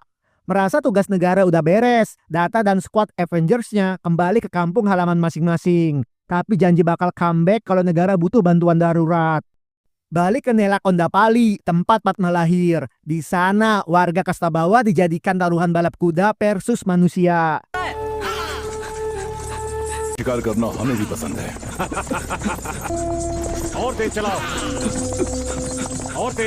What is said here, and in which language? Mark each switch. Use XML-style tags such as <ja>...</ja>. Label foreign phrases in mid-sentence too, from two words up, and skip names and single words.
<id>Merasa tugas negara udah beres, Datta dan squad Avengers-nya kembali ke kampung halaman masing-masing. Tapi janji bakal comeback kalau negara butuh bantuan darurat. Balik ke Nelakondapali, tempat Padma lahir. Di sana, warga kasta bawah dijadikan taruhan balap kuda versus manusia.</id> <hi>शिकार करना हमें भी पसंद है। और तेज चलाओ, और तेज।</hi>